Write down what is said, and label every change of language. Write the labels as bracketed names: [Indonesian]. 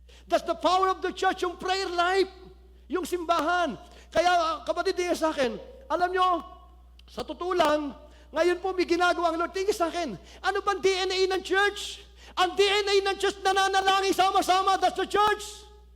[English] That's the power of the church, [Filipino] yung prayer life, yung simbahan. Kaya kapatid, tingin sa akin, alam nyo, sa totoo lang, ngayon po may ginagawa ang Lord. Tingin sa akin, ano bang DNA ng church? Ang DNA ng church nananalangin sama-sama, [English] that's the church.